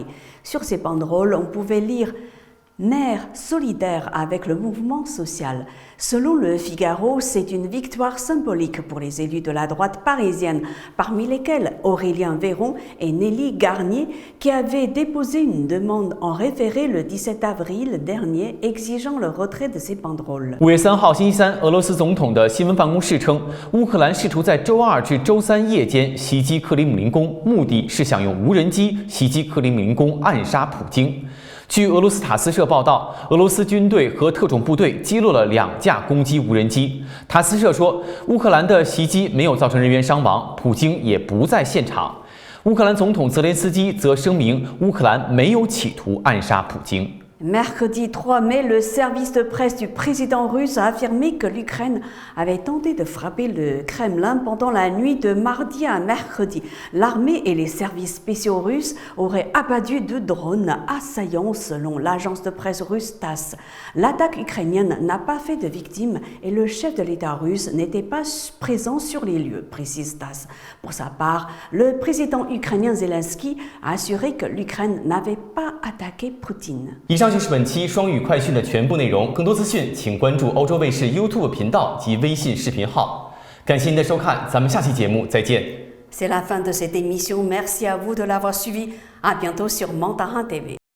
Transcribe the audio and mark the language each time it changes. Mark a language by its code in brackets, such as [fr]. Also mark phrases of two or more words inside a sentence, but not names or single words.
[fr] Sur ces banderoles, on pouvait lire « Maire solidaire avec le mouvement social ». Selon le Figaro, c'est une victoire symbolique pour les élus de la droite parisienne, parmi lesquels Aurélien Véron et Nelly Garnier, qui avaient déposé une demande en référé le 17 avril dernier exigeant le retrait de ces banderoles. [zh] 5月3号星期三，俄罗斯总统的新闻办公室称，乌克兰试图在周2至周3夜间袭击克里姆林宫，目的是想用无人机袭击克里姆林宫，暗杀普京。据俄罗斯塔斯社报道，俄罗斯军队和特种部队击落了2架攻击无人机。塔斯社说，乌克兰的袭击没有造成人员伤亡，普京也不在现场。乌克兰总统泽连斯基则声明，乌克兰没有企图暗杀普京。 [fr] Mercredi 3 mai, le service de presse du président russe a affirmé que l'Ukraine avait tenté de frapper le Kremlin pendant la nuit de mardi à mercredi. L'armée et les services spéciaux russes auraient abattu 2 drones assaillants selon l'agence de presse russe TASS. L'attaque ukrainienne n'a pas fait de victimes et le chef de l'État russe n'était pas présent sur les lieux, précise TASS. Pour sa part, le président ukrainien Zelensky a assuré que l'Ukraine n'avait pas attaqué Poutine. [zh] 以上就是本期双语快讯的全部内容。更多资讯，请关注欧洲卫视 YouTube 频道及微信视频号。感谢您的收看，咱们下期节目再见。 [fr] C'est la fin de cette émission. Merci à vous de l'avoir suivi. À bientôt sur Mandarin TV.